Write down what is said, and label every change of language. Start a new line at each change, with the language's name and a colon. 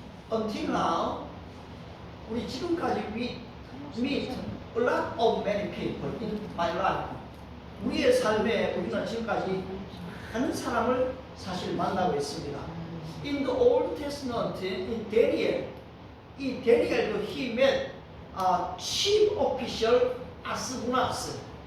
English: Until now, 우리 지금까지 meet a lot of many people in my life.
Korean: 우리의 삶에 우리는 지금까지 많은 사람을 사실 만나고 있습니다.
English: In the Old Testament, in Daniel, 이 데니엘도 he met chief official 아스부나스.